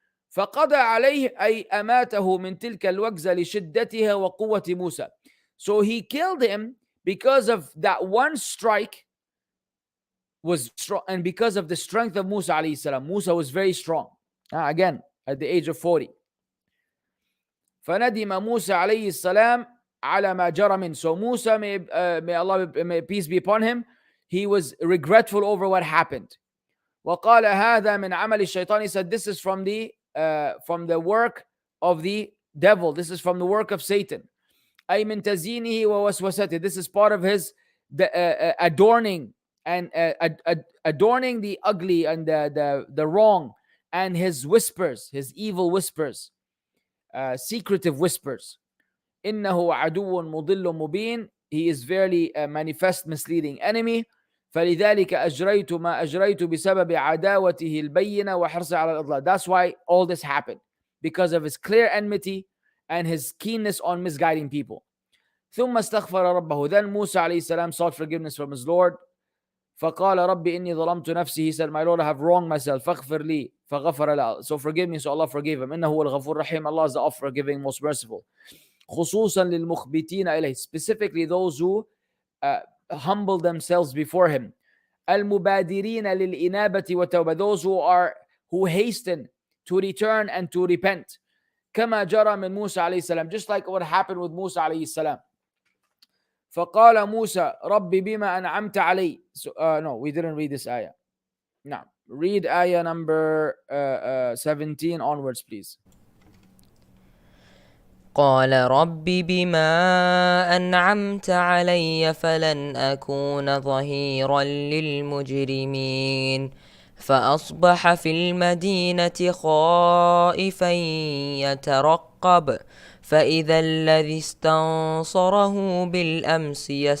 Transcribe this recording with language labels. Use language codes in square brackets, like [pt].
[ar] فقضى عليه أي أماته من تلك الوكزة لشدتها وقوة موسى. [en] So he killed him because of that one strike was strong, and because of the strength of Musa alayhi salam. Musa was very strong. Again, at the age of 40. [ar] فندم موسى عليه السلام على ما جرى منه. [en] So Musa, may Allah, may peace be upon him, he was regretful over what happened. [ar] وقال هذا من عمل الشيطان. [en] He said, this is from the work of the devil. This is from the work of Satan. [ar] أي من تزيينه ووسوسته. [en] This is part of his adorning and adorning the ugly and the wrong, and his whispers, his evil whispers, secretive whispers. [ar] إنه عدو مضل مبين. [en] He is verily a manifest misleading enemy. [ar] فلذلك أجريت ما أجريت بسبب عداوته البينة وحرصه على الإضلال. [en] That's why all this happened, because of his clear enmity and his keenness on misguiding people. [ar] ثم استغفر ربه. [en] Then Musa alayhi salam sought forgiveness from his Lord. [ar] فقال رب إني ظلمت نفسي. [en] He said, my Lord, I have wronged myself. [ar] فاغفر لي. فغفر له. [en] So forgive me. So Allah forgave him. [ar] إنه هو الغفور الرحيم. [en] Allah is the all forgiving, most merciful. [ar] خصوصا للمخبتين إليه. [en] Specifically those who humble themselves before him. [ar] المبادرين للإنابة والتوبة. [en] Those who hasten to return and to repent. [ar] كما جرى من موسى عليه السلام. [en] Just like what happened with Musa [ar] عليه السلام. فقال موسى رب بما أنعمت علي. [en] So, no, we didn't read this ayah. Now, read ayah number 17 onwards, please. [ar] قال رب بما أنعمت علي فلن أكون ظهيرا للمجرمين فأصبح في المدينة خائفا يترقب فإذا الذي استنصره بالأمس